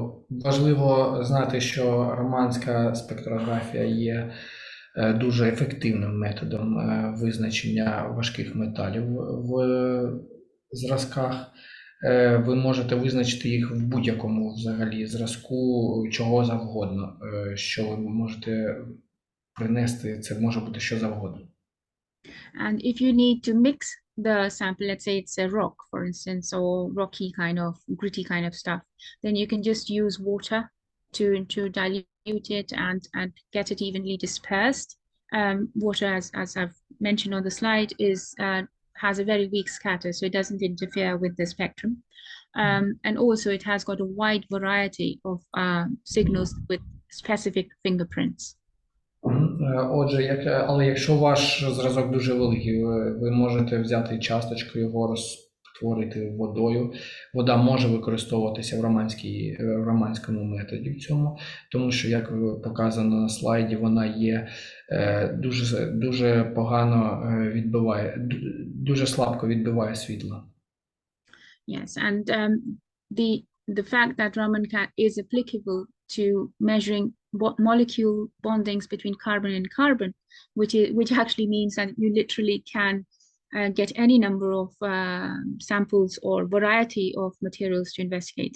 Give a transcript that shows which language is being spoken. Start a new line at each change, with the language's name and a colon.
Ukrainian: Важливо знати, що романська спектрографія є дуже ефективним методом визначення важких металів в зразках. Ви можете визначити їх в будь-якому взагалі зразку, чого завгодно, що ви можете принести, це може бути що завгодно.
English: And if you need to mix the sample, let's say it's a rock, for instance, or rocky kind of gritty kind of stuff, then you can just use water to dilute it and get it evenly dispersed. Water, as I've mentioned on the slide, has a very weak scatter, so it doesn't interfere with the spectrum. And also it has got a wide variety of signals with specific fingerprints.
Ukrainian: Отже, але якщо ваш зразок дуже великий, ви можете взяти часточку, його розтворити водою. Вода може використовуватися в романському методі в цьому, тому що, як показано на слайді, вона є дуже погано відбиває, дуже слабко відбиває світло.
English: Yes, and the fact that Raman is applicable to measuring molecule bondings between carbon and carbon, which actually means that you literally can get any number of samples or variety of materials to investigate.